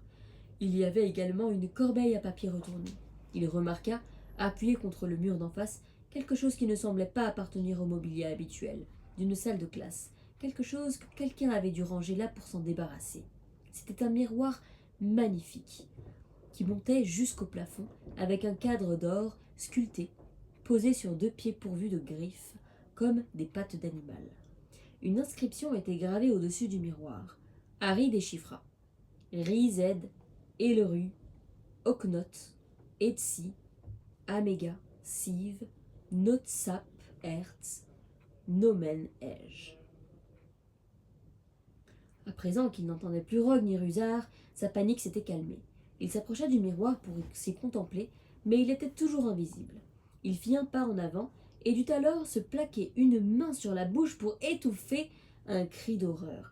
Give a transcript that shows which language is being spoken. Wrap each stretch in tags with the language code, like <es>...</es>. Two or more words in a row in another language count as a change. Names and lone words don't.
<fr>Il y avait également une corbeille à papier retournée. Il remarqua, appuyé contre le mur d'en face, quelque chose qui ne semblait pas appartenir au mobilier habituel d'une salle de classe, quelque chose que quelqu'un avait dû ranger là pour s'en débarrasser. C'était un miroir magnifique, qui montait jusqu'au plafond, avec un cadre d'or sculpté, posé sur 2 pieds pourvus de griffes, comme des pattes d'animal. Une inscription était gravée au-dessus du miroir. Harry déchiffra. Rized, Elleru, Oknot, Etsi, Amega, Siv, Notsap, Ertz, Nomen, Ej. À présent qu'il n'entendait plus Rogue ni Rusard, sa panique s'était calmée. Il s'approcha du miroir pour s'y contempler, mais il était toujours invisible. Il fit un pas en avant et dut alors se plaquer une main sur la bouche pour étouffer un cri d'horreur.</fr>